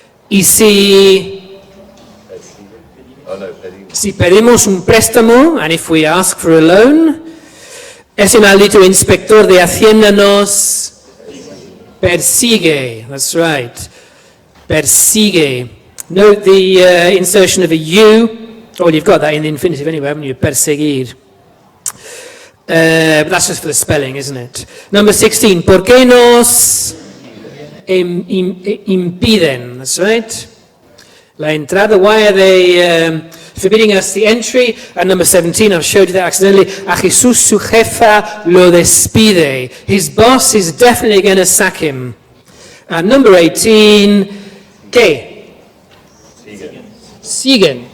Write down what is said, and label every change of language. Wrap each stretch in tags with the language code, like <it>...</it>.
<es>Y si pedimos un préstamo,</es> <en>and if we ask for a loan,</en> <es>ese maldito inspector de Hacienda nos persigue,</es> <en>that's right,</en> <es>persigue.</es> <en>Note the insertion of a U, well you've got that in the infinitive anyway, haven't you, perseguir. But that's just for the spelling, isn't it? Number 16,</en> <es>¿por qué nos impiden?</es> <en>That's right.</en> <es>La entrada,</es> <en>why are they forbidding us the entry? And number 17, I've showed you that accidentally.</en> <es>A Jesús su jefa lo despide.</es> <en>His boss is definitely going to sack him. And number 18,</en> <es>¿qué? Siguen.</es>